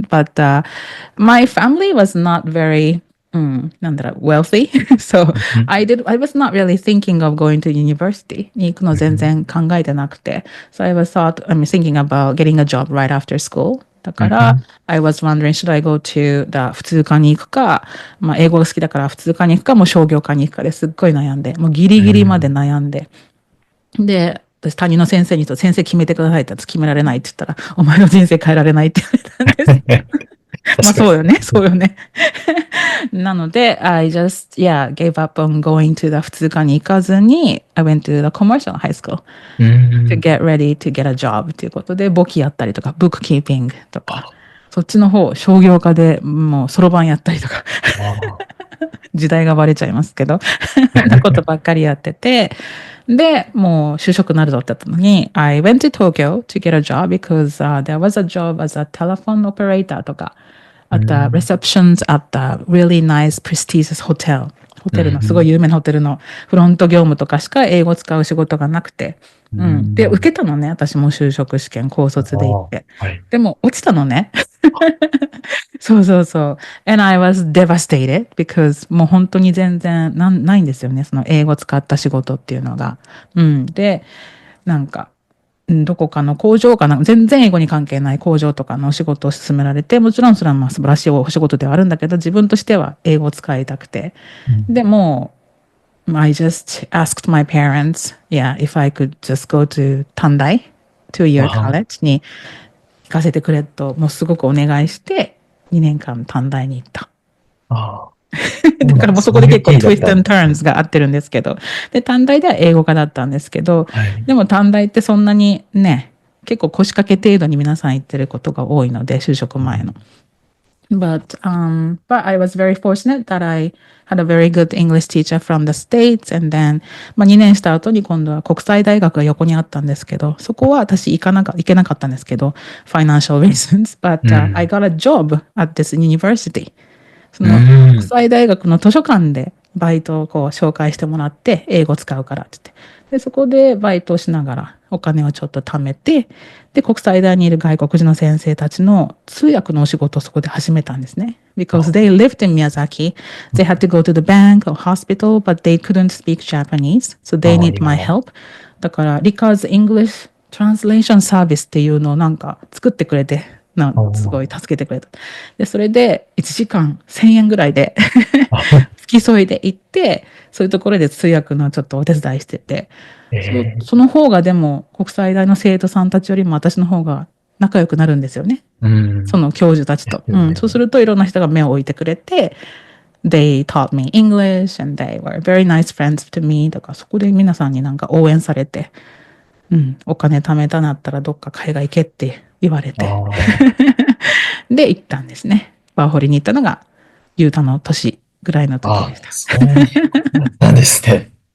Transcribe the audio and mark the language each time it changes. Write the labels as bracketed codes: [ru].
[en] But my family was not very, なんだろう、wealthy. So I was not really thinking of going to university [ja] に行くの全然考えてなくて。 [en] So I was thinking about getting a job right after school. [ja] だから、 [en] I was wondering, should I go to the [ja] 普通科に行くか、まあ、英語が好きだから普通科に行くか、もう商業科に行くかですっごい悩んで、もうギリギリまで悩んで。で、私担任の先生に先生決めてくださいって決められないって言ったら、お前の人生変えられないって言われたんです。まあそうよね、そうよね。なので、 [en] I just, gave up on going to the [ja] 普通科に行かずに、 [en] I went to the commercial high school to get ready to get a job [ja] っていうことで、簿記やったりとか、bookkeeping とか、そっちの方、商業科でもうそろばんやったりとか、時代がバレちゃいますけど、そんなことばっかりやってて、で、もう就職なるぞって言ったのに、 [en] I went to Tokyo to get a job because、there was a job as a telephone operator とか、at the receptions at the really nice prestigious hotel。 [ja] ホテルの、すごい有名なホテルのフロント業務とかしか英語使う仕事がなくて。で、受けたのね。私も就職試験、高卒で行って。でも、落ちたのね。そうそうそう。 [en] And I was devastated because [ja] もう本当に全然ないんですよね。その英語使った仕事っていうのが。で、なんか、どこかの工場かな、全然英語に関係ない工場とかのお仕事を勧められて、もちろんそれはまあ素晴らしいお仕事ではあるんだけど、自分としては英語を使いたくて。 [en] でも、I just asked my parents, if I could just go to Tandai, two-year college [ja] に行かせてくれと、もうすごくお願いして、2年間短大に行った。だからもうそこで結構トゥイスト&ターンズが合ってるんですけど。で、短大では英語科だったんですけど、でも短大ってそんなにね、結構腰掛け程度に皆さん言ってることが多いので、就職前の。 [en] But I was very fortunate that I had a very good English teacher from the States. [ja] And then, まあ2年した後に今度は国際大学が横にあったんですけど、そこは私行けなかったんですけど、 [en] financial reasons. But、I got a job at this university. [ja] その国際大学の図書館でバイトをこう紹介してもらって、英語使うからって言って。で、そこでバイトをしながらお金をちょっと貯めて、で、国際大にいる外国人の先生たちの通訳のお仕事をそこで始めたんですね。 [en] Because they lived in Miyazaki, they had to go to the bank or hospital, but they couldn't speak Japanese, so they need my help. [ja] だから、Rika's English Translation Service っていうのをなんか作ってくれて、すごい助けてくれた。で、それで1時間1000円ぐらいで付き添いで行って、そういうところで通訳のちょっとお手伝いしてて、その方がでも国際大の生徒さんたちよりも私の方が仲良くなるんですよね。その教授たちと。そうするといろんな人が目を置いてくれて、 [en] They taught me English and they were very nice friends to me. [ja] だからそこで皆さんになんか応援されて、お金貯めたなったらどっか海外行けって言われて。で、行ったんですね。ワーホリに行ったのが、ユータの年ぐらいの時でした。そうなんですね。